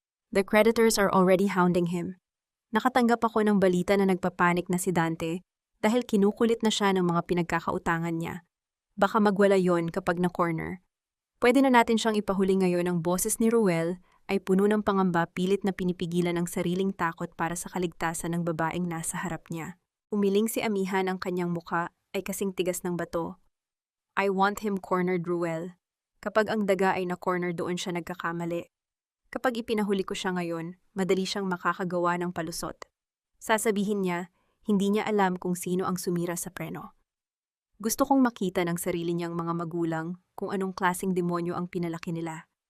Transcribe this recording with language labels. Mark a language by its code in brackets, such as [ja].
[en] The creditors are already hounding him." [tl] Nakatanggap ako ng balita na nagpapanik na si Dante dahil kinukulit na siya ng mga pinagkakautangan niya. Baka magwala yon kapag na-corner. Pwede na natin siyang ipahuli ngayon. Ang boses ni Ruel ay puno ng pangamba, pilit na pinipigilan ang sariling takot para sa kaligtasan ng babaeng nasa harap niya. Umiling si Amihan, ang kanyang muka ay kasing tigas ng bato. [en] "I want him cornered, Ruel. [tl] Kapag ang daga ay na-corner, doon siya nagkakamali. Kapag ipinahuli ko siya ngayon, madali siyang makakagawa ng palusot. Sasabihin niya, hindi niya alam kung sino ang sumira sa preno. Gusto kong makita ng sarili niyang mga magulang kung anong klaseng demonyo ang pinalaki nila.